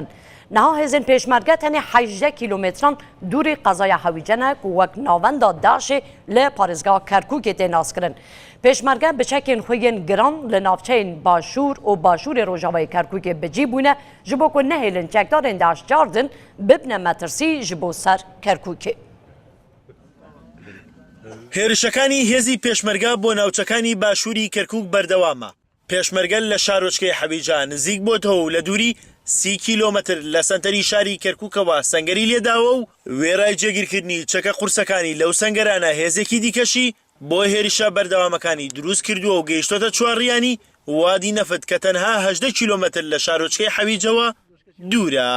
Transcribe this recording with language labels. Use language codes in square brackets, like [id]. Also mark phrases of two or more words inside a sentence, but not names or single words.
[ku] نه هزین پیشمرگه تنه 18 کیلومتران دور قضای حویجنه که وک ناوند داشه لپارزگاه کرکوک تناس کرن. پیشمرگه بچکین خوین گران لنافچین باشور و باشور روژاوای کرکوک بجیبونه جبو که نهیلن جگدار داش جاردن ببنه مترسی جبو سر کرکوک. [ckb] هێرشەکانی هێزی پێشمەرگە بۆ ناوچەکانی باشووری کەرکووک بەردەوامە. پێشمەرگە لە شارۆچکەی حەویجا نزیک بۆتەوە و لە دووری 30 کیلۆمەتر لە سەنتەری شاری کەرکووکەوە سەنگەری لێداوە و وێرای جێگیرکردنی چەکە قورسەکانی لەو سەنگەرانە هێزێکی دیکەشی بۆ هێرشە بەردەوامەکانی دروست کردووە و گەیشتۆتە چوارڕیانی وادی نەفت کە تەنها 18 کیلۆمەتر لە شارۆچکەی حەویجەوە دوورە.